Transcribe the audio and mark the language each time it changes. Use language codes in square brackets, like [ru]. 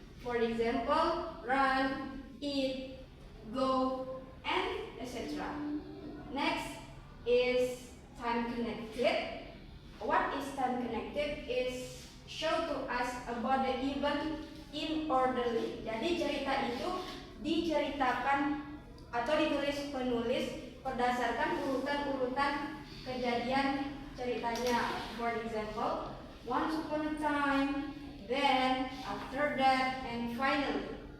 [en] For example, run, eat, go, and etc. Next is time connected. What is time connected is show to us about the event in orderly. [id] Jadi cerita itu diceritakan atau ditulis penulis berdasarkan urutan-urutan kejadian ceritanya. [en] For example, once upon a time, then, after that, and finally.